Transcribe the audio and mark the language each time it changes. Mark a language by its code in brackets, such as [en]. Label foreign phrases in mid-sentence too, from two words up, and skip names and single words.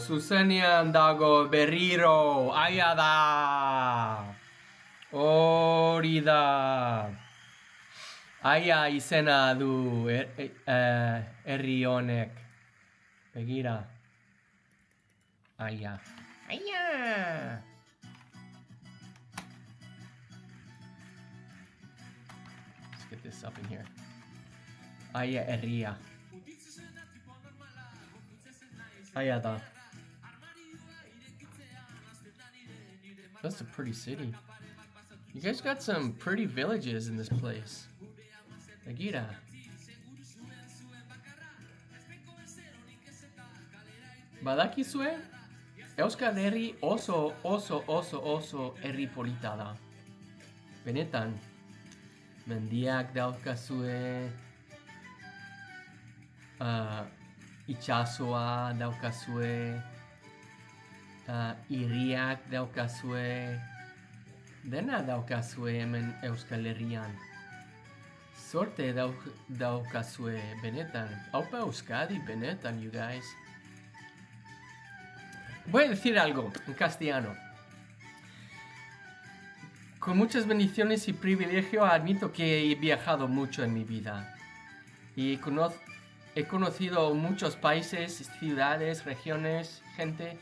[eu] Zuzenean dago berriro, aia da! Hori da! Aia izena du herri honek. Begira. Aia. Aia! [en] Let's get this up in here. [eu] Aia herria. Aia da. [en] That's a pretty city. You guys got some pretty villages in this place. [eu] Agira. Badakizue? Euskal Herri oso herri polita da. Benetan. Mendiak daukazue. Itxasoa daukazue. Hiriak daukazue. Dena daukazue hemen Euskal Herrian. Sorte daukazue, benetan. Aupa Euskadi, benetan, you guys. [es] Voy a decir algo en castellano. Con muchas bendiciones y privilegio admito que he viajado mucho en mi vida. Y he conocido muchos países, ciudades, regiones, gente.